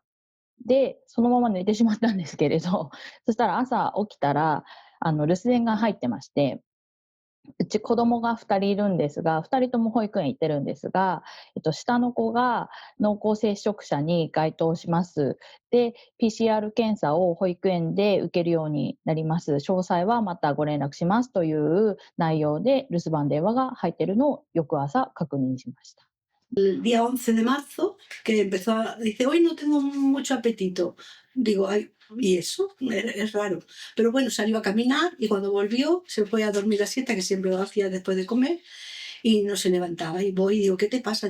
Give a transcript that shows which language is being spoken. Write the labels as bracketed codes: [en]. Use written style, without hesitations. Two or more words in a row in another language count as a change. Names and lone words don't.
[ja] で、そのまま寝てしまったんですけれど、そしたら朝起きたら、留守電が入ってまして、うち子供が2人いるんですが、2人とも保育園行ってるんですが、下の子が濃厚接触者に該当します。で、PCR 検査を保育園で受けるようになります。詳細はまたご連絡しますという内容で留守番電話が入ってるのを翌朝確認しました。 [es] El día 11 de marzo, que dice, hoy no tengo mucho apetito. Digo, ay, ¿y eso? Es raro. Pero bueno, salió a caminar y cuando volvió se fue a dormir la siesta, que siempre lo hacía después de comer, y no se levantaba. Y voy y digo, ¿qué te pasa?